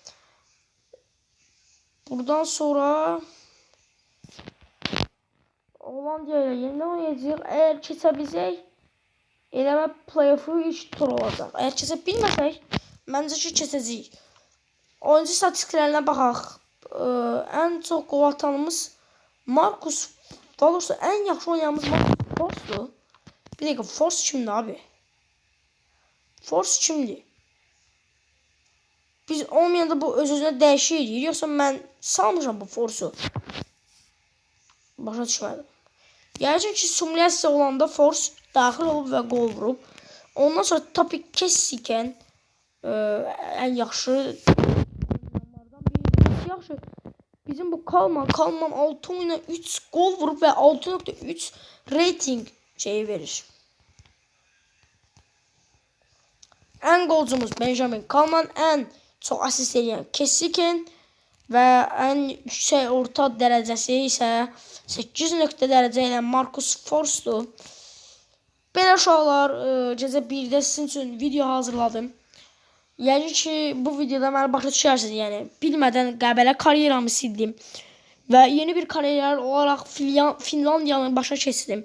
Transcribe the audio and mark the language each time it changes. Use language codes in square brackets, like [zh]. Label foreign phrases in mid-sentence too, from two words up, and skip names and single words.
[az] Buradan sonra Hollandiya ilə yenidən oynayacaq. Əgər keçə bilsək, eləmə play-off'u 3 tur olacaq. Əgər keçə bilməsək, məncə ki keçəcəyik. Oyuncu statistiklərinə baxaq. Ən çox qol atanımız Marcus Valorsa, ən yaxşı oynayanımız Marcus Force'dur. [tr] Bir dakika, Force kimdir abi? Force kimdir? [az] Biz olmayanda bu öz-özünə dəyişir edir. Yoxsa mən salmışam bu Force'u. Başa düşmədim. Gələcək ki, simulyasiya olanda Force daxil olub və qol vurub. Ondan sonra Topi Kessiken ən yaxşı yaxşı. [tr] Bizim bu Kalman 6 oyuna 3 gol vurup ve 6.3 rating şeyi verir. En golcumuz Benjamin Kalman, en çok asist edən Kessiken ve en yüksek orta derecesi ise 8 [az] nöqtə dərəcə ilə [tr] Marcus Force'dur. [az] Belə uşaqlar, gecə 1-də sizin üçün video hazırladım. Yəni ki, bu videoda məni başa düşərsiniz. Yəni, bilmədən Qəbələ karyeramı sildim. Və yeni bir karyer olaraq Finlandiyanı başa keçdim.